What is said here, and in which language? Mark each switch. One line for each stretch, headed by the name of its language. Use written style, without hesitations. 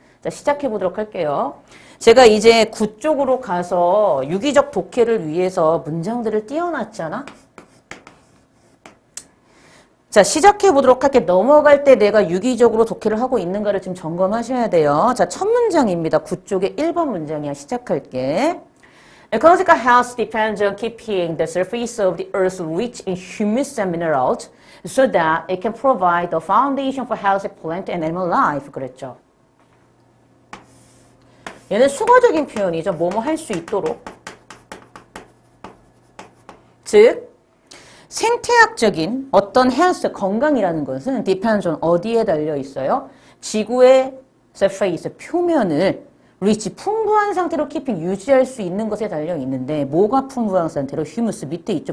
Korean: 자, 시작해 보도록 할게요. 제가 이제 구 쪽으로 가서 유기적 독해를 위해서 문장들을 띄워놨잖아. 자, 시작해 보도록 할게. 넘어갈 때 내가 유기적으로 독해를 하고 있는가를 지금 점검하셔야 돼요. 자, 첫 문장입니다. 구 쪽의 1번 문장이야. 시작할게.
English: Ecological health depends on keeping the surface of the earth rich in humus and minerals so that it can provide the foundation for healthy plant and animal life.
Korean: 그랬죠. 얘는 수거적인 표현이죠. 뭐뭐 할 수 있도록. 즉, 생태학적인 어떤 헬스, 건강이라는 것은
English: depends on
Korean: 어디에 달려 있어요? 지구의 surface, 표면을 rich, 풍부한 상태로 keeping, 유지할 수 있는 것에 달려 있는데 뭐가 풍부한 상태로? 휴무스, 밑에 있죠.